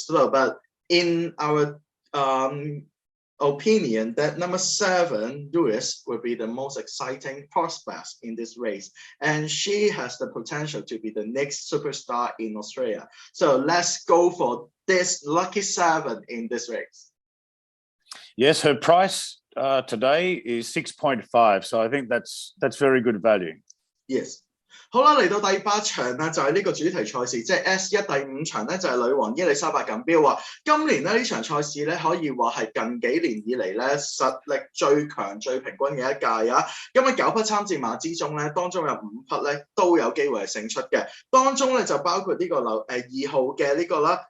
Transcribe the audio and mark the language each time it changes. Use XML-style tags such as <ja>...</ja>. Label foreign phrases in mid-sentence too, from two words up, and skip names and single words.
<en>So, but in our opinion, that number 7, Duis, will be the most exciting prospect in this race, and she has the potential to be the next superstar in Australia. So let's go for this lucky 7 in this race. Yes, her price today is 6.5, so I think that's very good value. Yes.</en> <yue>好啦，嚟到第8場咧，就係呢個主題賽事，即係 S1 第5場咧，就係女皇伊利沙伯錦標啊！今年咧呢場賽事咧，可以話係近幾年以嚟咧實力最強、最平均嘅一屆啊！咁喺9匹參戰馬之中咧，當中有5匹咧都有機會係勝出嘅，當中咧就包括呢個2號嘅呢個啦。</yue>